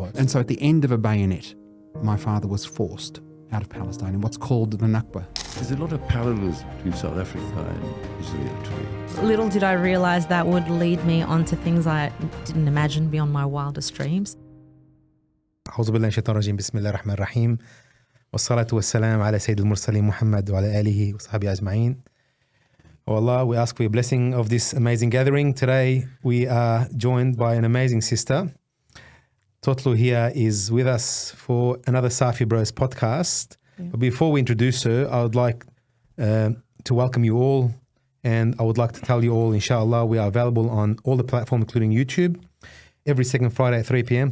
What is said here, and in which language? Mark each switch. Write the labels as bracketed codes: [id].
[en] And so at the end of a bayonet, my father was forced out of Palestine in what's called the Nakba. There's a lot of parallels between South Africa and Israel today. Little did I realise that would lead me onto things I didn't imagine beyond my wildest dreams. [ar] أعوذ بالله من الشيطان الرجيم بسم الله الرحمن الرحيم والصلاة والسلام على سيد المرسلين محمد وعلى آله وصحبه أجمعين. [en] Oh Allah, we ask for your blessing of this amazing gathering. Today we are joined by an amazing sister. Toltu here is with us for another Safi Bros podcast. Yeah. But before we introduce her, I would like to welcome you all, and I would like to tell you all, inshallah, we are available on all the platforms, including YouTube, every second Friday at 3 p.m.